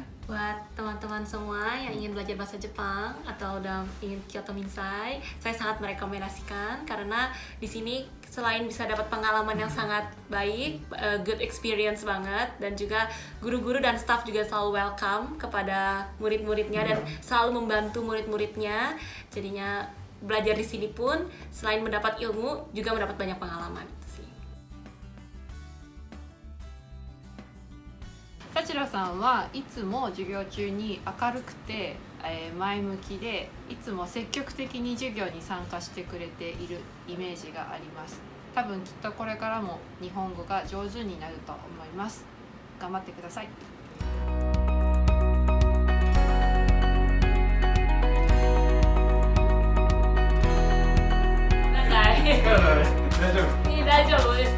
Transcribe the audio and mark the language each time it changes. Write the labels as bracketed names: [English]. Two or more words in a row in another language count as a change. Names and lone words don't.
[Indonesian] Buat teman-teman semua yang ingin belajar bahasa Jepang atau udah ingin Kyoto Minsai, saya sangat merekomendasikan karena di sini selain bisa dapat pengalaman yang sangat baik, [English] good experience [Indonesian] banget, dan juga guru-guru dan staff juga selalu welcome kepada murid-muridnya dan selalu membantu murid-muridnya. Jadinya belajar di sini pun selain mendapat ilmu juga mendapat banyak pengalaman. [Japanese] Sachira さんはいつも授業中に明るくて、前向きでいつも積極的に授業に参加してくれているイメージがあります。多分きっとこれからも日本語が上手になると思います。頑張ってください。大丈夫です。